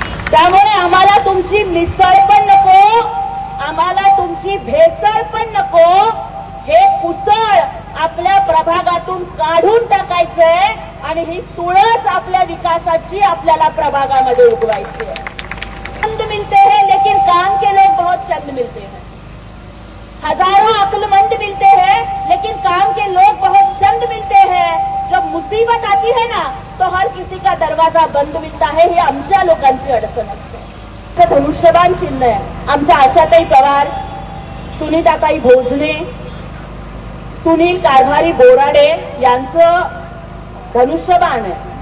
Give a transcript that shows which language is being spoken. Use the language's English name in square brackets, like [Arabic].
[Marathi] त्यामुळे आम्हाला तुमची मिसळ पण नको, आम्हाला तुमची भेसळ पण नको. हे कुसळ आपल्या प्रभागातून काढून टाकायचंय आणि ही तुळस आपल्या विकासाची आपल्याला प्रभागामध्ये उगवायची है. [Hindi] चंद मिलते हैं लेकिन काम के लोग बहुत चंद मिलते हैं. हजारों अक्लमंद मिलते हैं, लेकिन काम के लोग बहुत चंद मिलते हैं. जब मुसीबत आती है ना, तो हर किसी का दरवाजा बंद मिलता है. [Marathi] हे आमच्या लोकांची अडचण असते. ते धनुष्यबाण चिन्ह आहे. आमच्या आशाताई पवार, सुनीताताई भोजने, सुनील कारभारी बोराडे यांचं धनुष्यबाण आहे.